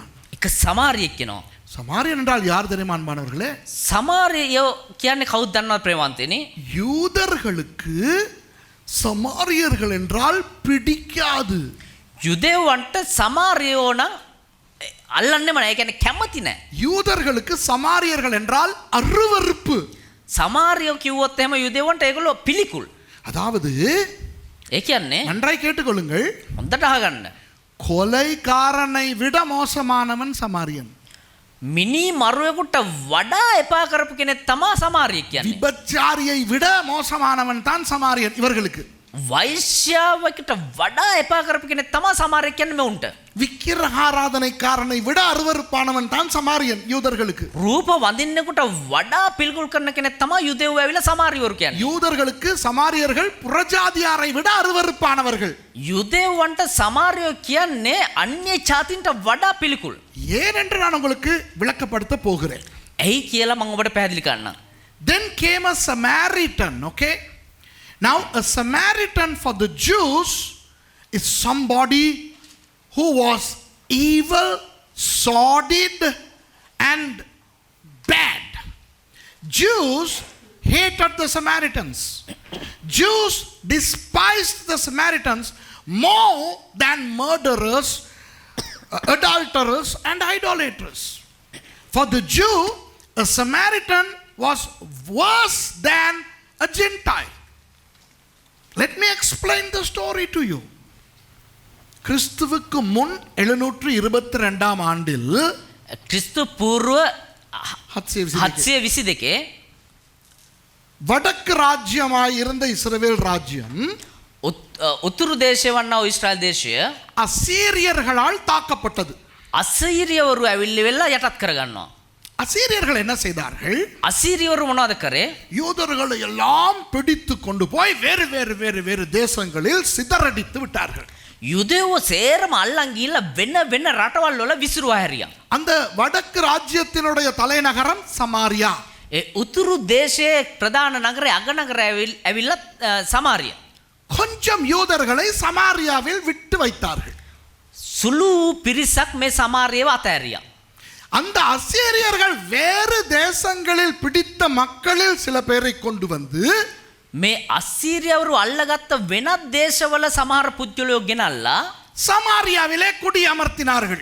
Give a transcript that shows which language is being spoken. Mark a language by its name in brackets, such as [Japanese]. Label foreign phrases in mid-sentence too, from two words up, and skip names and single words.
[Sinhala] එක සමාරියෙක් කෙනවා. [Tamil] சமாரியன் என்றால் யார் தெரியுமா அன்பானவர்களே? [Sinhala] සමාරියෝ කියන්නේ කවුද දන්නවද ප්‍රේමවන්තයනි? [Tamil] யூதர்களுக்கு சமாரியர்கள் என்றால் பிடிக்காது. [Sinhala] යුදෙව්වන්ට සමාරියෝ නම් අල්ලන්නෙම නැහැ. ඒ කියන්නේ කැමති නැහැ. [Tamil] யூதர்களுக்கு சமாரியர்கள் என்றால் அருவருப்பு. [Sinhala] සමාරියෝ කිව්වොත් එහෙම යුදෙව්වන්ට ඒගොල්ලෝ පිළිකුල්. [Tamil] அதாவது [Sinhala] ඒ කියන්නේ [Tamil] நன்றாய் கேட்டுக்கொள்ளுங்கள், [Sinhala] හොඳට අහගන්න. [Tamil] கொலைகாரனை விட மோசமானவன் சமாரியன். [Sinhala] මිනි මරුවෙකුට වඩා එපා කරපු කෙනෙක් තමයි සමාරියෙක් කියන්නේ. [Tamil] விபச்சாரியை விட மோசமானவன் தான் சமாரியன் இவர்களுக்கு. [Sinhala] වෛශ්‍යාවකට වඩා එපා කරපු කෙනෙක් තමයි සමාරියෙක් කියන්නේ මෙවුන්ට. [Tamil] விக்கிரகாராதனைக்காரனை விட அருவருப்பானவன் தான் சமாரியன் யூதர்களுக்கு. [Sinhala] රූප වඳින්නෙකුට වඩා පිළිකුල් කරන කෙනෙක් තමයි යුදෙව්ව ඇවිල්ලා සමාරියවරු කියන්නේ. [Tamil] யூதர்களுக்கு சமாரியர்கள் புறஜாதியாரை விட அருவருப்பானவர்கள். [Sinhala] යුදෙව්වන්ට සමාරියෝ කියන්නේ අන්‍ය ජාතින්ට වඩා පිළිකුල්. [Tamil] ஏன் என்று நான் உங்களுக்கு விளக்கப்படுத்த போகிறேன். [Sinhala] ඇයි කියලා මම ඔබට පැහැදිලි කරන්නම්. [English] Then came a Samaritan, okay? Now a Samaritan for the Jews is somebody who was evil, sordid and bad. Jews hated the Samaritans. Jews despised the Samaritans more than murderers, adulterers and idolaters. For the Jew, a Samaritan was worse than a Gentile. Let me explain the story to you. [Tamil] கிறிஸ்துவுக்கு முன் 722 ஆண்டில் [Sinhala] ක්‍රිස්තු පූර්ව 722 [Tamil] வடக்கு ராஜ்யமாய் இருந்த இஸ்ரவேல் ராஜ்யம் [Sinhala] උතුරු දේශය වන්නා වූ ඊශ්‍රායල් දේශය [Tamil] அசீரியர்களால் தாக்கப்பட்டது. [Sinhala] අසීරියවරු ඇවිල්ලි වෙලා යටත් කරගන්නවා. [Tamil] அசீரியர்கள் என்ன செய்தார்கள்? [Sinhala] අසීරියවරු මොනවද කරේ? [Tamil] யூதர்களை எல்லாம் பிடித்து கொண்டு போய் வேறு வேறு வேறு வேறு தேசங்களில் சிதறடித்து விட்டார்கள். [Sinhala] යුදෙව්ව සේරම අල්ලන් ගිහිල්ලා වෙන වෙන රටවල් වල විසිරුවා හැරියා. [Tamil] அந்த வடக்கு ராஜ்யத்தினுடைய தலைநகரம் சமாரியா. [Sinhala] ඒ උතුරු දේශයේ ප්‍රධාන නගරය අගනගර ඇවිල්ලා සමාරිය. [Tamil] கொஞ்சம் யூதர்களை சமாரியாவில் விட்டு வைத்தார்கள். [Sinhala] සුළු පිරිසක් මේ සමාරියව අතෑරියා. [Tamil] அந்த அசீரியர்கள் வேறு தேசங்களில் பிடித்த மக்களில் சில பேரை கொண்டு வந்து [Sinhala] මේ අසීරියවරු අල්ලගත්ත වෙනත් දේශවල සමහර පුද්ගලයෝ ගෙනල්ලා [Tamil] சமாரியாவிலே குடியமர்த்தினார்கள்.